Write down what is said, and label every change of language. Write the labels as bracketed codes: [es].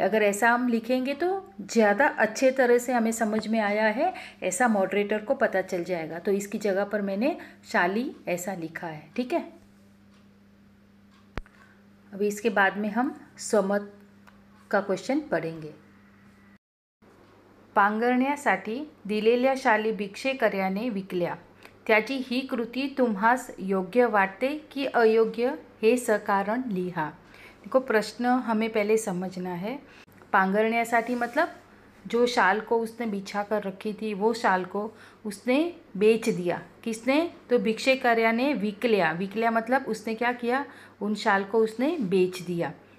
[hi] अगर ऐसा हम लिखेंगे तो ज़्यादा अच्छे तरह से हमें समझ में आया है, ऐसा मॉडरेटर को पता चल जाएगा। तो इसकी जगह पर मैंने शाली ऐसा लिखा है, ठीक है। अभी इसके बाद में हम स्वमत का क्वेश्चन पढ़ेंगे। [mr] पांघरण्यासाठी दिलेल्या शाली भिक्षेकर्याने विकल्या, त्याची ही कृती तुम्हास योग्य वाटते की अयोग्य, हे सकारण लिहा। [hi] देखो प्रश्न हमें पहले समझना है। पांघरण्यासाठी मतलब जो शाल को उसने बिछा कर रखी थी वो शाल को उसने बेच दिया। किसने, तो [mr] भिक्षेकर्याने विकल्या। [hi] विकल्या मतलब उसने क्या किया, उन शाल को उसने बेच दिया।